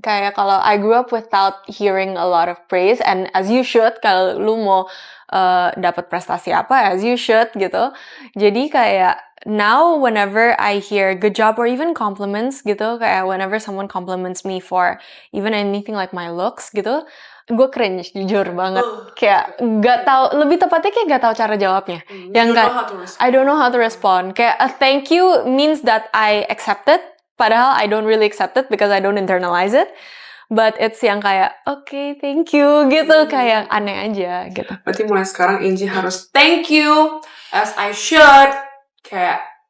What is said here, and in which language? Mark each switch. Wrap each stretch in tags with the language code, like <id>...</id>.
<en>Kayak kalau I grew up without hearing a lot of praise and as you should, kalau lu mau dapat prestasi apa, as you should gitu. Jadi kayak now whenever I hear good job or even compliments gitu, kayak whenever someone compliments me for even anything like my looks gitu, gue cringe jujur banget.</en> <id>Kayak gak tahu, lebih tepatnya kayak gak tahu cara jawabnya.</id> <en>Yang kan I don't know how to respond. Kayak a thank you means that I accept it, padahal I don't really accept it because I don't internalize it.</en> <id>But it's yang kayak okay, thank you gitu, kayak aneh aja gitu. Berarti mulai sekarang Angie harus thank you as I should. Kayak</id>